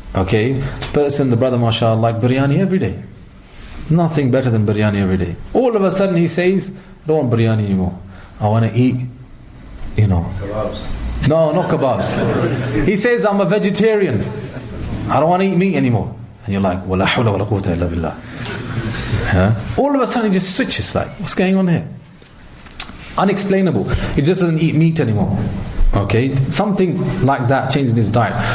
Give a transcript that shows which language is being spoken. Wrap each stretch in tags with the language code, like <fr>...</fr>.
<en>Okay, the brother, mashallah, like biryani every day. Nothing better than biryani every day. All of a sudden he says, I don't want biryani anymore. I want to eat, Kebabs. No, not kebabs. He says, I'm a vegetarian. I don't want to eat meat anymore. And you're like,</en> <ar>وَلَا حَوْلَ وَلَا قُوَّةَ إِلَّا بِاللَّهِ.</ar> <en>All of a sudden he just switches, like, what's going on here? Unexplainable. He just doesn't eat meat anymore. Okay, something like that changing his diet.</en>